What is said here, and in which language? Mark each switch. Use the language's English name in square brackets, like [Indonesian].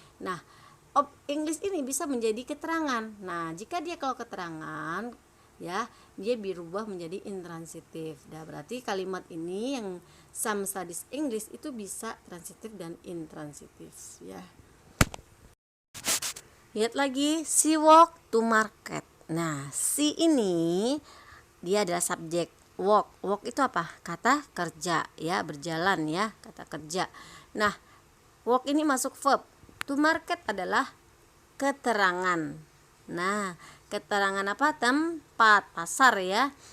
[Indonesian] Nah, English ini bisa menjadi keterangan. Nah, jika dia kalau keterangan ya, dia berubah menjadi intransitif. Nah, berarti kalimat ini yang [English] Sam studies English [Indonesian] itu bisa transitif dan intransitif ya. Lihat lagi, [English] she walk to market. [Indonesian] Nah, she ini dia adalah subjek. Walk itu apa? Kata kerja ya, berjalan ya, kata kerja. Nah, walk ini masuk verb. To market adalah keterangan. Nah, keterangan apa? Tempat, pasar ya.